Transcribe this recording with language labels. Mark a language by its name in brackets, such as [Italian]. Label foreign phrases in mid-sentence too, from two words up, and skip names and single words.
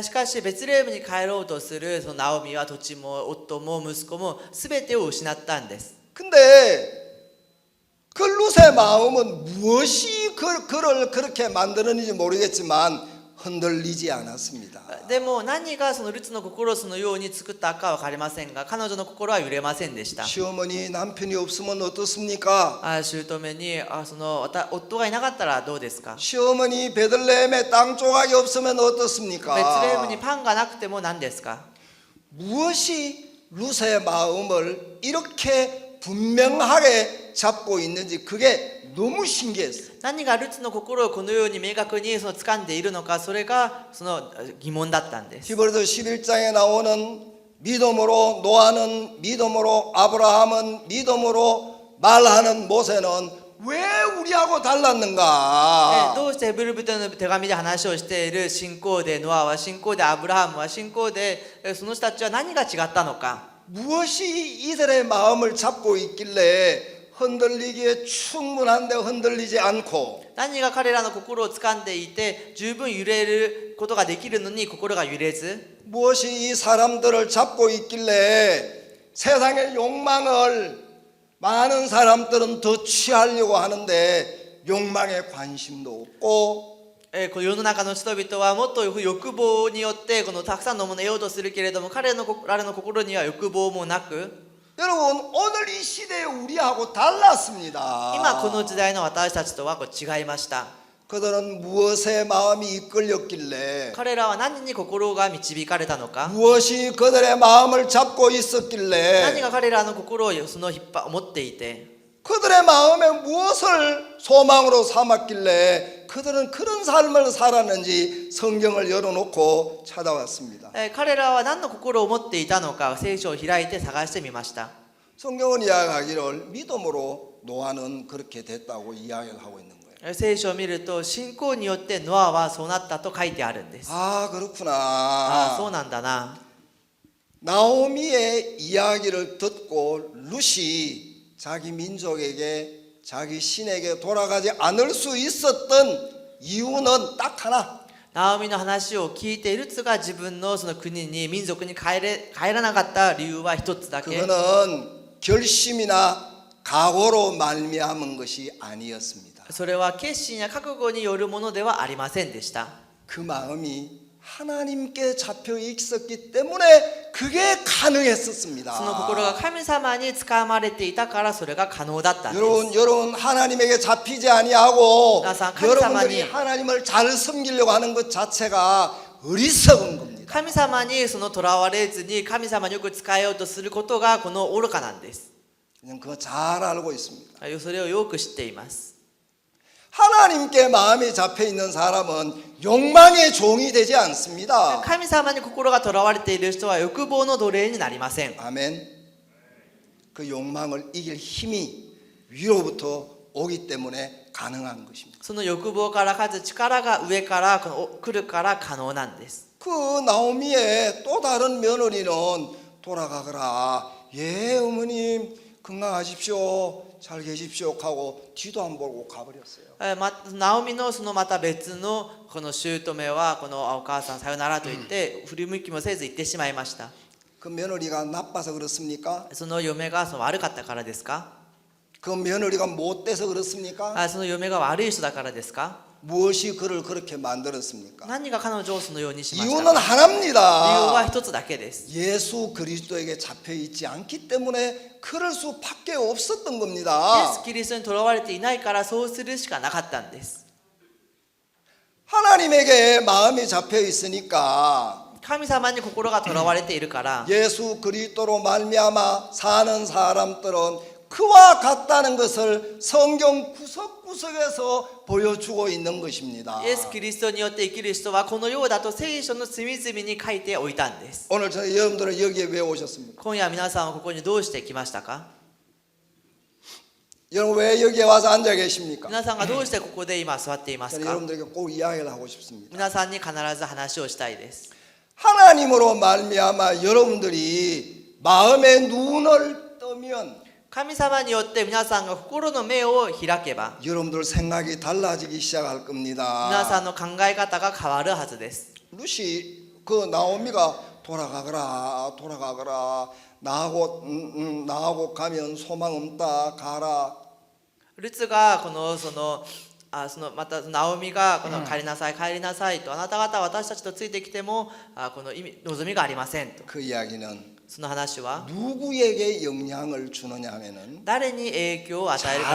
[Japanese] しかしベツレヘムに帰ろうとするそのナオミは土地も夫も息子も全てを失ったんです。 [Korean] 근데 그 룻의 마음은 무엇이 그를 그렇게 만드는지 모르겠지만 흔들리지 않았습니다. [Japanese] でも何がそのルツの心をそのように作ったか分かりませんが彼女の心は揺れませんでした。 [Korean] 시어머니 남편이 없으면 어떻습니까? [Japanese] 姑にその夫がいなかったらどうですか？ [Korean] 시어머니 베들레헴에 땅 조각이 없으면 [Japanese] ベツレヘム [Korean] 어떻습니까? [Japanese] にパンがなくても何ですか？ [Korean] 무엇이 룻의 마음을 이렇게 분명하게 잡고 있는지 그게 너무 신기했어요. [Japanese] 何がルツの心をこのように明確にその掴んでいるのかそれがその疑問だったんです。 [Korean] 히브리서 11장에 나오는 믿음으로 노아는 믿음으로 아브라함은 믿음으로 말하는 모세는 왜 우리하고 달랐는가? [Japanese] どうしてヘブル人の手紙で話をしている信仰でノアは信仰でアブラハムは信仰でその人たちは何が違ったのか？ [Korean] 무엇이 이들의 마음을 잡고 있길래 흔들리기에 충분한데 흔들리지 않고 [Japanese] 何が彼らの心を掴んでいて十分揺れることができるのに心が揺れず [Korean] 무엇이 이 사람들을 잡고 있길래 세상의 욕망을 많은 사람들은 더 취하려고 하는데 욕망에 관심도 없고 [Japanese] この世の中の人々はもっと欲望によってこのたくさんのものを得ようとするけれども彼らの心には欲望もなく [Korean] 여러분 오늘 이 시대에 우리하고 달랐습니다. [Japanese] 今この時代の私たちとは違いました。 [Korean] 그들은 무엇에 마음이 이끌렸길래 [Japanese] 彼らは何に心が導かれたのか [Korean] 무엇이 그들의 마음을 잡고 [Japanese] 何 [Korean] 있었길래 [Japanese] が彼らの心をその持っていて [Korean] 그들의 마음에 무엇을 소망으로 삼았길래 그들은 그런 삶을 살았는지 성경을 열어놓고 찾아왔습니다. [Japanese] 彼らは何の心を持っていたのか聖書を開いて探してみました。 [Korean] 성경은 이야기하기를 믿음으로 노아는 그렇게 됐다고 이야기를 하고 있는 거예요. [Japanese] 聖書を見ると信仰によってノアはそうなったと書いてあるんです。 [Korean] 아 그렇구나. [Japanese] そうなんだな。 [Korean] 나오미의 이야기를 듣고 룻이 자기 민족에게 자기 신에게 돌아가지 않을 수 있었던 이유는 딱 하나. [Japanese] ナオミの話を聞いてルツが自分のその国に民族に帰らなかった理由は一つだけ。 [Korean] 그거는 결심이나 각오로 말미암은 것이 아니었습니다. [Japanese] それは決心や覚悟によるものではありませんでした。 [Korean] 그 마음이 하나님께 잡혀 있었기 때문에 그게 가능했었습니다. [Japanese] その心が神様に掴まれていたからそれが可能だったんです。 [Korean] 여러분 하나님에게 잡히지 아니하고 나사 여러분들이 하나님. 하나님을 잘 섬기려고 하는 것 자체가 어리석은 겁니다. [Japanese] 神様にその囚われずに神様によく使えようとすることがこの愚かなんです。 [Korean] 그냥 그거 잘 알고 있습니다. [Japanese] それをよく知っています。 [Korean] 하나님께 마음이 잡혀 있는 사람은 욕망의 종이 되지 않습니다. [Japanese] 神様に心が囚われている人は欲望の奴隷になりません。 [Korean] 아멘. 그 욕망을 이길 힘이 위로부터 오기 때문에 가능한 것입니다. [Japanese] その欲望から勝つ力が上から来るから可能なんです。 [Korean] 그 나오미의 또 다른 며느리는 돌아가거라. 예 어머님 건강하십시오, 잘 계십시오 하고 뒤도 안 보고 가버렸어요. [Japanese] ナオミのそのまた別のこの姑はこのお母さんさよならと言って振り向きもせず行ってしまいました。 [Korean] 그 며느리가 나빠서 그렇습니까? [Japanese] その嫁が悪かったからですか？ [Korean] 그 며느리가 못돼서 그렇습니까? [Japanese] その嫁が悪い人だからですか？ [Korean] 무엇이 그를 그렇게 만들었습니까? [Japanese] 何が彼女をそのようにしました [Korean] 이유는 [Japanese] か？理由は [Korean] 하나입니다. [Japanese] 一つだけです。 [Korean] 예수 그리스도에게 잡혀 있지 않기 때문에 그럴 수밖에 없었던 [Japanese] イエ [Korean] 겁니다. [Japanese] ス・キリストにとらわれていないからそうするしかなかったんです。 [Korean] 하나님에게 마음이 잡혀 있으니까 [Japanese] 神様に心がとらわれているから [Korean] 예수 그리스도로 말미암아 사는 사람들은 그와 같다는 것을 성경 구석구석에서 보여주고 있는 것입니다. [Japanese] イエス・キリストによって生きる人はこのようだと聖書の隅々に書いておいたんです。 [Korean] 오늘 저 여러분들은 여기에 왜 오셨습니까? [Japanese] 今夜皆さんはここにどうして来ましたか？ [Korean] 여러분 왜 여기에 와서 앉아 계십니까? [Japanese] 皆さんがどうしてここで今座っています [Korean] 저는 [Japanese] か？ [Korean] 여러분들에게 꼭 이야기를 하고 싶습니다. [Japanese] 皆さんに必ず話をしたいです。 [Korean] 하나님으로 말미암아 여러분들이 마음의 눈을 뜨면 [Japanese] 神様によって皆さんが心の目を開けば [Korean] 여러분들 생각이 달라지기 시작할 [Japanese] 皆 [Korean] 겁니다. [Japanese] さんの考え方が変わるはずです。 [Korean] 루시 그 나오미가 돌아가거라 나하고 가면 소망 없다 가라. [Japanese] ルツがまたナオミがこの帰りなさい帰りなさいとあなた方は私たちとついてきてもこの望みがありませんと [Korean] 그 이야기는 [Japanese] その話は [Korean] 누구에게 영향을 주느냐 하면은 [Japanese] 誰に影響を与えるかという